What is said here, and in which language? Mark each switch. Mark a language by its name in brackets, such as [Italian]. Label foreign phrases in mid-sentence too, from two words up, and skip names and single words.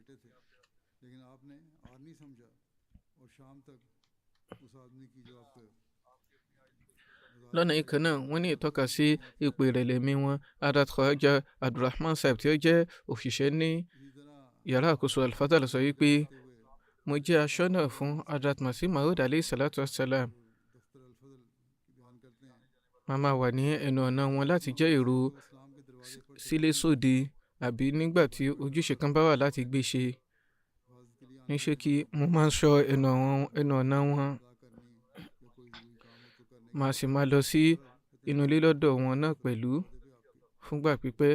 [Yoruba] lọ́nà ìkan náà wọ́n ní ìtọ́ka sí ipò ìrẹ̀lẹ̀ ẹ̀mí wọn. Hazrat Khawaja Abdulrahman Sahib tí ó jẹ́ òṣìṣẹ́ ní yàrá àkóso Al-Fadl sọ wípé mo jẹ́ aṣọ́nà fún Hazrat Masih Maud [Arabic] عليه الصلاة والسلام. [Yoruba] màá máa wà ní ẹnu ọ̀nà wọn láti jẹ́ èrò sílé sóde àbí nígbà tí ojúṣe kan bá wà láti gbé ṣe. ní ṣókí mo máa ń ṣọ́ ẹnu ọ̀nà wọn. màá sì máa lọ sí inú ilé lọ́dọ̀ wọn náà pẹ̀lú fúngbà pípẹ́.